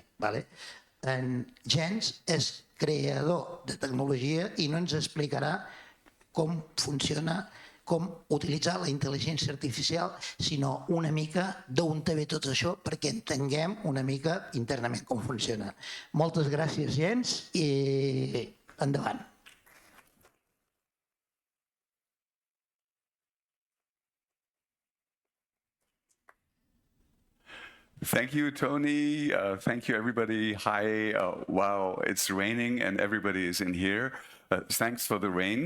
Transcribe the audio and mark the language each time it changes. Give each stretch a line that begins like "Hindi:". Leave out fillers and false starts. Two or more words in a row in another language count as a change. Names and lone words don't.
Catalan: En Jens és creador de tecnologia i no ens explicarà com funciona, com utilitzar la intel·ligència artificial, sinó una mica d'on ve tot això perquè entenguem una mica internament com funciona. Moltes gràcies, Jens, i endavant.
English: Thank you, Tony. Thank you, everybody. Hi. Wow, it's raining and everybody is in here. Thanks for the rain.